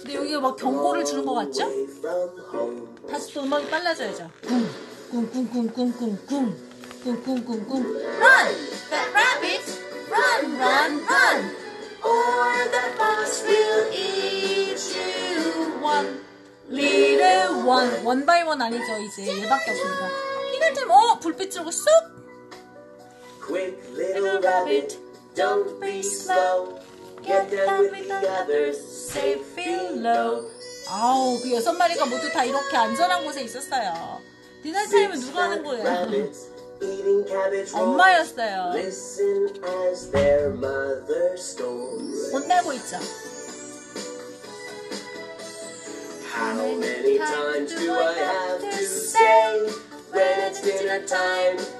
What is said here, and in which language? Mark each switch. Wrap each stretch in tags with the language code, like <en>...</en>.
<ko>근데 여기가 막 경고를 주는 것 같죠?</ko> <en>away from home.</en> <ko>다시 또 음악이 빨라져야죠. 쿵쿵쿵쿵쿵쿵쿵 쿵쿵쿵쿵</ko> <en>Run! Fat rabbit! Run! Run! Run! Or the fox will eat you one little one</en> <ko>원 바이 원 아니죠. 이제 얘밖에 없습니다. 피글팀 불빛 들고 쑥</ko> <en>Quick little rabbit, don't be slow. Get down with the others, safe below.</en> <ko>아우 그 6마리가 모두 다 이렇게 안전한 곳에 있었어요. 디너 타임은 누가 하는 거예요?</ko> <en>Rabbits eating cabbage rolls.</en> <ko>엄마였어요.</ko> <en>Listen as their mother scolds.</en> <ko>혼내고 있죠.</ko> <en>How many times do I have to say when it's dinner time?</en>